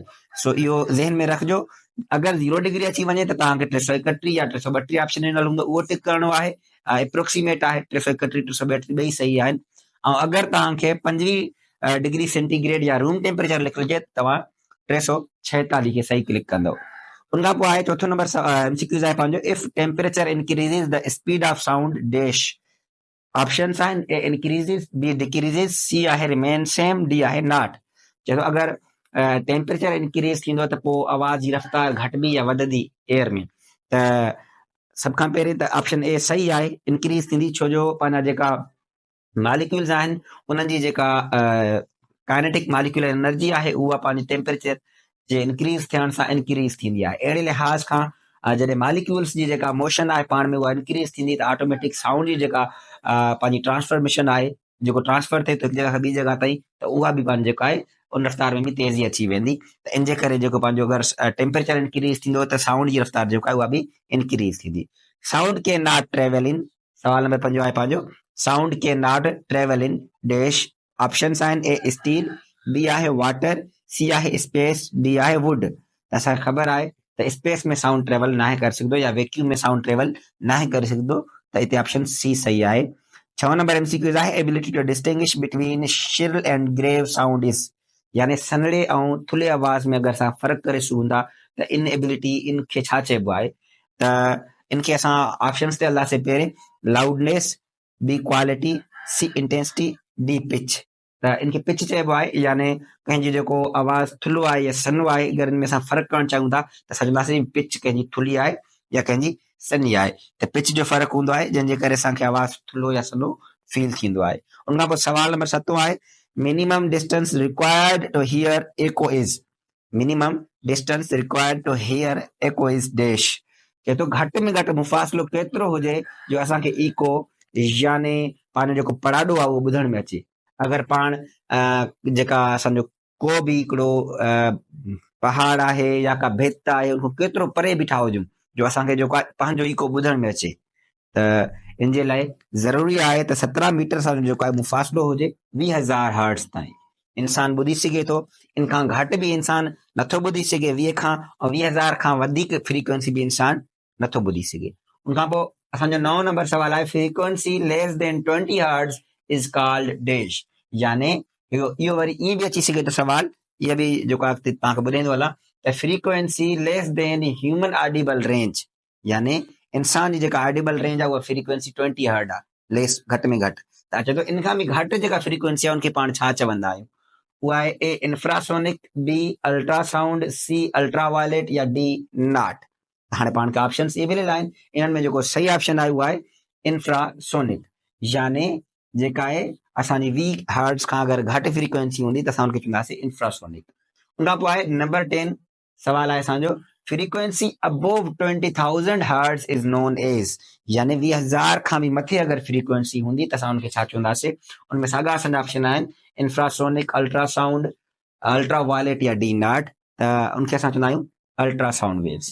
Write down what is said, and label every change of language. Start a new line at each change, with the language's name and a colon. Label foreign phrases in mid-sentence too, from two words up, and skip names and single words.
Sindhi: सो इहो ज़हन में रखिजो, अगरि 0 डिग्री अची वञे त तव्हांखे 331 या 332 ऑप्शन ॾिनल हूंदो, उहो टिक करणो आहे। एप्रोक्सीमेट आहे 331 332 ॿई सही आहिनि। ऐं अगरि तव्हांखे 25
English: degree centigrade
Sindhi: या
English: room temperature
Sindhi: लिखिजे त तव्हां 346 खे सही क्लिक कंदव। उन खां पोइ आहे चौथो नंबर एमसीक्यूज़ आहे पंहिंजो,
English: If temperature increases the speed of sound dash.
Sindhi: ऑप्शंस आहिनि
English: A increases, B decreases,
Sindhi: सी आहे
English: remain same,
Sindhi: डी आहे नॉट। चए थो अगरि
English: temperature increase
Sindhi: थींदो त पोइ आवाज़ जी रफ़्तार घटिबी या वधंदी एयर में। त सभ खां पहिरीं त
English: option A
Sindhi: सही आहे, इंक्रीज़ थींदी, छो जो पंहिंजा जेका मालिक्यूल्स आहिनि उन्हनि जी जेका
English: kinetic molecular energy
Sindhi: आहे उहा पंहिंजे टेम्परेचर जे इंक्रीज़ थियण सां इंक्रीज़ थींदी आहे। अहिड़े लिहाज़ खां जॾहिं मालिक्यूल्स जी जेका मोशन आहे पाण में उहा इंक्रीज़ थींदी त
English: automatic sound
Sindhi: जी जेका पंहिंजी ट्रांसफॉर्मेशन आहे, जेको ट्रांसफर थिए थो हिकु जॻह खां ॿी जॻह ताईं, त उहा बि पंहिंजी जेका आहे उन रफ़्तार में बि तेज़ी अची वेंदी। त इन जे करे जेको पंहिंजो अगरि
English: temperature increase
Sindhi: थींदो त साउंड जी रफ़्तार जेका आहे उहा बि इंक्रीज़ थींदी।
English: sound can not travel in,
Sindhi: सवाल नंबर 5 आहे पंहिंजो,
English: Sound can not travel in dash.
Sindhi: ऑप्शंस आहिनि
English: A steel,
Sindhi: बी आहे वाटर, सी आहे स्पेस, डी आहे वुड। त असांखे ख़बर आहे त स्पेस में
English: sound travel
Sindhi: नाहे करे सघंदो या वैक्यूम में
English: sound travel
Sindhi: नाहे करे सघंदो, त हिते
English: option C
Sindhi: सही आहे। 6 नंबर एमसीक्यूज़ आहे
English: ability to distinguish between shrill and grave sound is,
Sindhi: यानी सनड़े ऐं थुल्हे आवाज़ में अगरि असां फ़र्क़ु करे सघूं था त इन एबिलिटी इन खे छा चइबो आहे। त इनखे असां ऑप्शन्स ते हलंदासीं। पहिरें लाउडनेस,
English: B quality, C intensity, D pitch.
Sindhi: त इनखे पिच चइबो आहे, यानी कंहिंजी जेको आवाज़ थुल्हो आहे या सन्हो आहे, अगरि इनमें असां फ़र्क़ु करणु चाहियूं था त सम्झंदासीं पिच कंहिंजी थुल्ही आहे या कंहिंजी सन्ही आहे। त पिच जो फ़र्क़ु हूंदो आहे जंहिंजे करे असांखे आवाज़ थुल्हो या सन्हो फील थींदो आहे। उन खां पोइ सवाल नंबर 7 आहे
English: minimum distance required to hear echo is, minimum distance required to hear echo is dash.
Sindhi: चए थो घटि में घटि मुफ़ासिलो केतिरो हुजे जो असांखे इको यानी पंहिंजो जेको पड़ाॾो आहे उहो ॿुधण में अचे। अगरि पाण जेका असांजो को बि हिकिड़ो पहाड़ आहे या का भित आहे उनखां केतिरो परे बीठा हुजूं जो असांखे जेको आहे पंहिंजो इको ॿुधण में अचे, त इन जे लाइ ज़रूरी आहे त 17 मीटर सां जेको आहे मुफ़ासिलो हुजे 20,000 हर्ट्ज़ ताईं इंसान ॿुधी सघे थो। इन खां घटि बि इंसान नथो ॿुधी सघे 20 खां, ऐं 20,000 खां वधीक फ्रीक्वेंसी बि इंसान नथो ॿुधी सघे। उन खां पोइ असांजो 9 नंबर सवाल आहे
English: frequency less than 20 hertz is called dash,
Sindhi: यानी इहो वरी ईअं बि अची सघे थो सवाल, इहा बि जेको आहे तव्हांखे ॿुधाईंदो हलां त
English: frequency less than human audible range,
Sindhi: यानी इंसान जी जेका
English: audible range
Sindhi: आहे उहा
English: frequency 20 hertz
Sindhi: आहे, लेस घटि में घटि। त चए थो इन खां बि घटि जेका फ्रीक्वेंसी आहे उनखे पाण छा चवंदा आहियूं। उहा आहे
English: A infrasonic, B ultrasound, C ultraviolet
Sindhi: या
English: D not.
Sindhi: हाणे पाण खे ऑप्शन इहे मिलियल आहिनि, इन्हनि में जेको सही ऑप्शन आहे उहा आहे इंफ्रासोनिक, यानी जेका आहे असांजी 20 हर्ट्ज़ खां अगरि घटि फ्रीक्वेंसी हूंदी त असां हुनखे चवंदासीं इंफ्रासोनिक। उन खां पोइ आहे नंबर 10 सवाल आहे असांजो
English: frequency above 20,000 hertz is known as,
Sindhi: यानी 20,000 खां बि मथे अगरि फ्रीक्वेंसी हूंदी त असां हुनखे छा चवंदासीं। उनमें साॻा असांजा ऑप्शन आहिनि इंफ्रासोनिक, अल्ट्रासाउंड, अल्ट्रावायलेट या डी नॉट। त उनखे असां चवंदा आहियूं
English: ultrasound waves.